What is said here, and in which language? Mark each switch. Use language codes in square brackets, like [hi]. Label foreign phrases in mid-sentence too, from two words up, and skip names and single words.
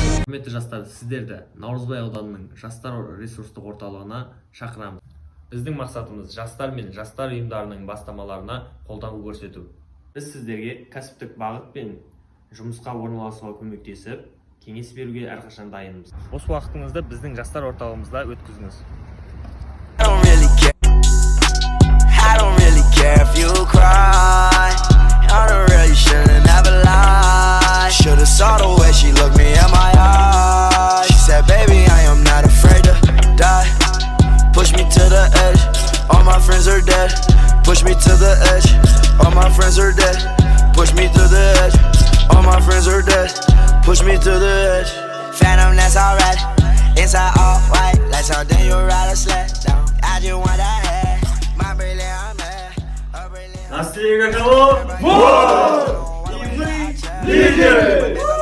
[kk] Құрметті жастар, сіздерді Наурызбай ауданының Жастар ресурстық орталығына шақырамыз. Біздің мақсатымыз жастар мен жастар ұйымдарының бастамаларына қолдау көрсету. Біз сіздерге кәсіптік бағыт пен жұмысқа орналасуға көмектесіп, кеңес беруге әрқашан дайынбыз. Осы уақытыңызды біздің жастар орталығымызда өткізіңіз. [en] Should've saw the way she looked me in my eyes. She said, baby, I am not afraid to die. Push me to the edge, all my friends are dead. Push me to the edge, all my friends are dead. Push me to the edge, all my friends are dead. Push me to the edge. Phantom, that's alright. Inside all white, like something you ride a sled down. I just want that head, my brilliant, I'm mad. [ru] Настроение каково? Вот! И мы лидеры!